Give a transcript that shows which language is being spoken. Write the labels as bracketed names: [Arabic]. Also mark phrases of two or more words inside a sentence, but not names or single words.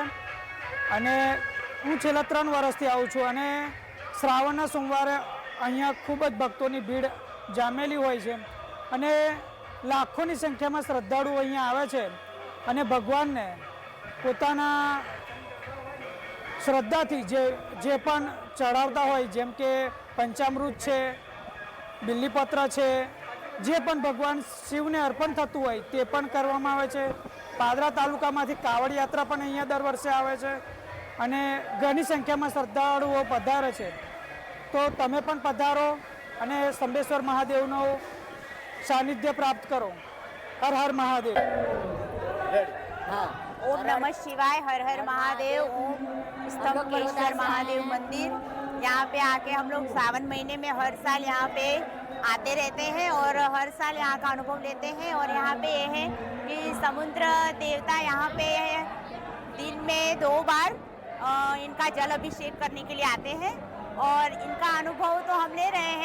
[Gujarati] અને હું છેલ્લા 3 વર્ષથી આવું છું અને શ્રાવણના સોમવારે અહીંયા ખૂબ જ ભક્તોની ભીડ જામેલી હોય છે અને લાખોની સંખ્યામાં શ્રદ્ધાળુઓ અહીંયા આવે છે અને ભગવાનને પોતાના શ્રદ્ધાથી જે પણ ચડાવતા હોય, જેમ કે પંચામૃત છે, બિલ્લીપત્ર છે, જે પણ ભગવાન શિવને અર્પણ થતું હોય તે પણ કરવામાં આવે છે. પાદરા તાલુકામાંથી કાવડ યાત્રા પણ અહીંયા દર વર્ષે આવે છે અને ઘણી સંખ્યામાં શ્રદ્ધાળુઓ પધારે છે. તો તમે પણ પધારો અને સ્તંભેશ્વર મહાદેવનો સાનિધ્ય પ્રાપ્ત કરો. હર હર મહાદેવ. [Sanskrit] ओम नमः शिवाय, [Hindi] हर हर महादेव। ओम स्तंभेश्वर महादेव मंदिर। यहाँ पे आके हम लोग सावन महीने में हर साल यहाँ पे आते रहते हैं और हर साल यहाँ का अनुभव लेते हैं। और यहाँ पे ये है कि समुद्र देवता यहाँ पे दिन में 2 बार इनका जल अभिषेक करने के लिए आते हैं और इनका अनुभव तो हम ले रहे हैं।